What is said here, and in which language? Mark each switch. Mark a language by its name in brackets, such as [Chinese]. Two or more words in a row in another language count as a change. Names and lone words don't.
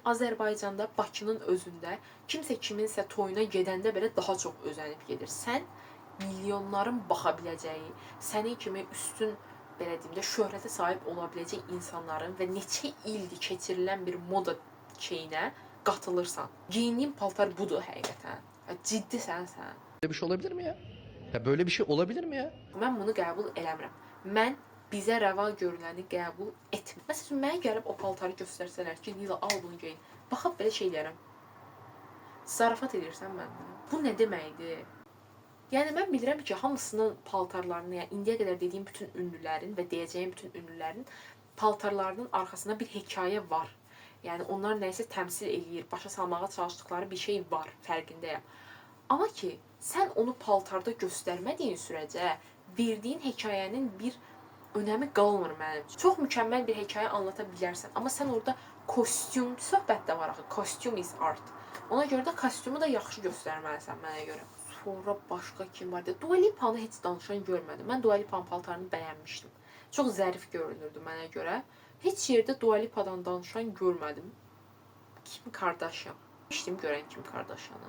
[Azerbaijani] Azərbaycanda, Bakının özündə kimsə kiminsə toyuna gedəndə belə daha çox özənib gedir. Sən milyonların baxa biləcəyi, sənin kimi üstün, belə deyim də, şöhrətə sahib ola biləcək insanların və neçə ildir keçirilən bir moda şeyinə qatılırsan. Geyindiyin paltar budur həqiqətən. Ciddi sənsən. [Turkish] Böyle bir şey olabilir mi ya? Ya böyle bir şey olabilir mi ya? [Azerbaijani] Mən bunu qəbul eləmirəm. Mən bizə rəva görüləni qəbul etmir. Məsələn, mənə gəlib o paltarı göstərsələr ki, Lila, al bunu geyin. Baxıb belə şey deyərəm. Zarafat edirsən məndən. Bu nə deməkdir? Yəni, mən bilirəm ki, hamısının paltarlarını, yəni indiyə qədər dediyim bütün ünlülərin və deyəcəyim bütün ünlülərin paltarlarının arxasında bir hekayə var. Yəni onlar nəyisə təmsil eləyir, başa salmağa çalışdıkları bir şey var, fərqindəyəm. Amma ki, sən onu paltarda göstərmədiyin sürəcə verdiyin hekayənin bir önəmi qalmır mənim üçün. Çox mükəmməl bir hekayə anlata bilərsən, amma sən orada kostyum, söhbətdə var axı, [English] costume is art. [Azerbaijani] Ona görə də kostyumu da yaxşı göstərməlisən mənə görə. Sonra başqa kim var? Dua Lipa'nı heç danışan görmədim. Mən Dua Lipa'nın paltarını bəyənmişdim. Çox zərif görünürdü mənə görə. Heç yerdə Dua Lipa'dan danışan görmədim. Kim Kardashian? Demişdim görən Kim Kardashian'ı.